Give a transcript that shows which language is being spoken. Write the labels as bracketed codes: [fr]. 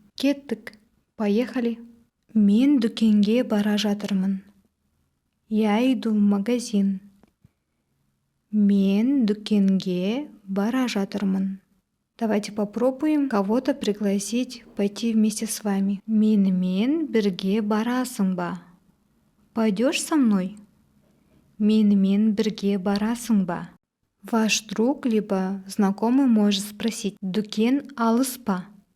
[kk] Кеттік, [ru] поехали. [kk] Мен дүкенге бара жатырмын. [ru] Я иду в магазин. [kk] Мен дүкенге бара жатырмын. [ru] Давайте попробуем кого-то пригласить пойти вместе с вами. [kk] Менімен бірге барасың ба? [ru] Пойдешь со мной? [kk] Менімен бірге барасың ба? [ru] Ваш друг либо знакомый может спросить: [kk] дүкен алыс па?